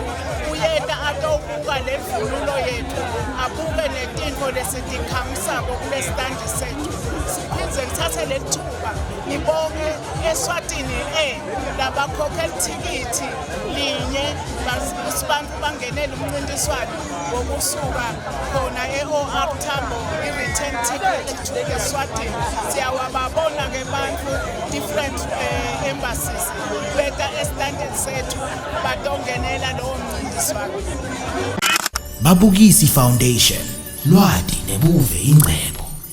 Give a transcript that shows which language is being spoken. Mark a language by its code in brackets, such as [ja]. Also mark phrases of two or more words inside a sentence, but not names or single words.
[ss] uyeka atobuka levunulo yethu abuke netinto lesitikhamisako kule standi sethu siphindze ngithathe lethuba ngibonge eSwatini labakhokhela ithikithi linye bantu bangenela umncintiswano wokusuka khona e-OR Tambo i- [en] return ticket to eSwatini [ss] siyawababona ngebantu [en] different embassies [ss] beta estandini sethu batongenela lowo mncintiswano. Babukisi Foundation, lwati nebuve ingcebo.